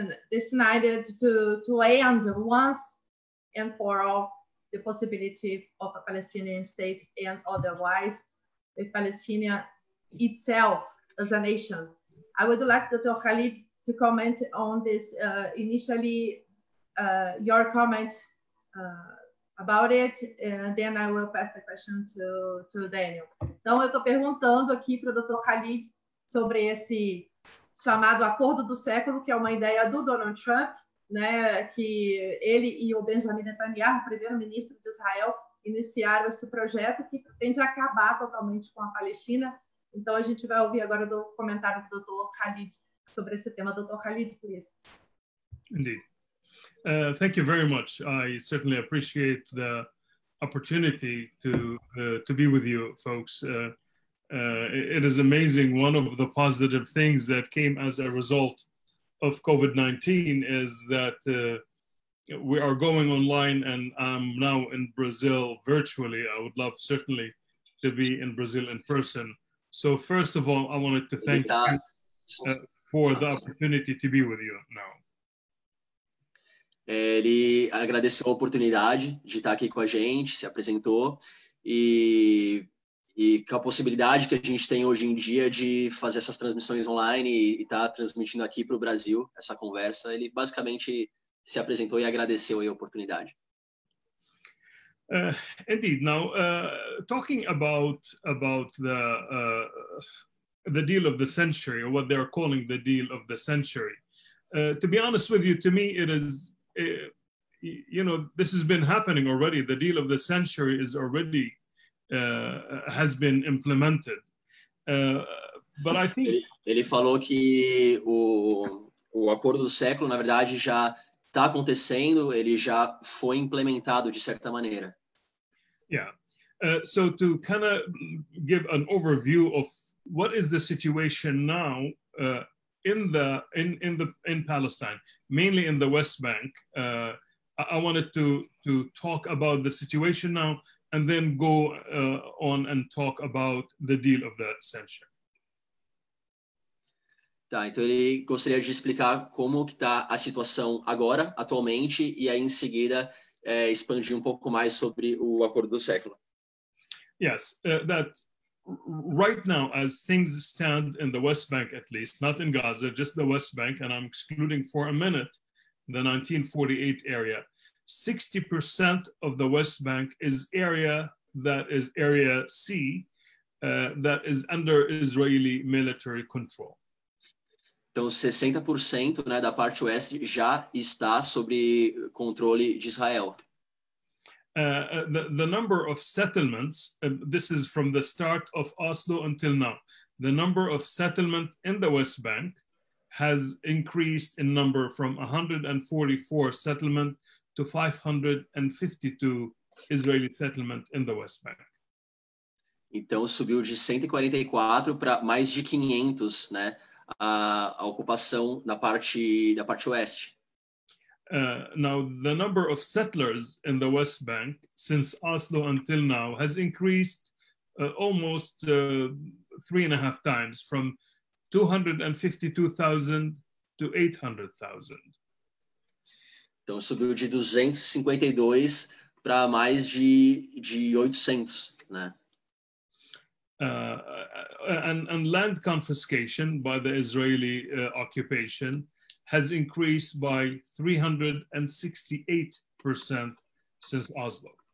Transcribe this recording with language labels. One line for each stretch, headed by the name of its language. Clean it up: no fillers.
English: decided to end once and for all the possibility of a Palestinian state, and otherwise with Palestine itself as a nation. I would like Dr. Khalid to comment on this initially, your comment about it, and then I will pass the question to Daniel.
Portuguese: Então, eu estou perguntando aqui para o Dr. Khalid sobre esse chamado Acordo do Século, que é uma ideia do Donald Trump, né, que ele e o Benjamin Netanyahu, primeiro-ministro de Israel, iniciaram esse projeto que pretende acabar totalmente com a Palestina. Então, a gente vai ouvir agora do comentário do Dr. Khalid sobre esse tema. Dr. Khalid, please.
English: Indeed. Thank you very much. I certainly appreciate the opportunity to be with you folks. It is amazing. One of the positive things that came as a result of COVID-19 is that we are going online, and I'm now in Brazil virtually. I would love certainly to be in Brazil in person. So first of all, I wanted to thank you for the opportunity to be with you now.
Portuguese: Ele agradeceu a oportunidade de estar aqui com a gente, se apresentou e com a possibilidade que a gente tem hoje em dia de fazer essas transmissões online e estar transmitindo aqui para o Brasil essa conversa. Ele basicamente se apresentou e agradeceu a oportunidade.
English: Indeed. Now, talking about the deal of the century, or what they're calling the deal of the century, to be honest with you, to me, it is, you know, this has been happening already. The deal of the century is already has been implemented. But I think
Portuguese: ele falou que o acordo do século, na verdade, já está acontecendo, ele já foi implementado de certa maneira.
English: Yeah. So to kind of give an overview of what is the situation now in Palestine, mainly in the West Bank, I wanted to talk about the situation now and then go on and talk about the deal of the century.
Portuguese: Tá, então ele gostaria de explicar como que está a situação agora, atualmente, e aí em seguida expandir um pouco mais sobre o acordo do século.
English: Yes, that right now, as things stand in the West Bank, at least, not in Gaza, just the West Bank, and I'm excluding for a minute the 1948 area, 60% of the West Bank is area that is Area C, that is under Israeli military control.
Portuguese: Então, 60%, né, da parte oeste já está sob controle de Israel.
English: The number of settlements, this is from the start of Oslo until now, the number of settlement in the West Bank has increased in number from 144 settlement to 552 Israeli settlement in the West Bank.
Portuguese: Então, subiu de 144 para mais de 500, né, a ocupação da parte oeste.
English: Now, the number of settlers in the West Bank since Oslo until now has increased almost 3.5 times, from 252,000 to 800,000.
Portuguese: Então, subiu de 252 para mais de 800, né?
English: And land confiscation by the Israeli occupation has increased by 368% since Oslo.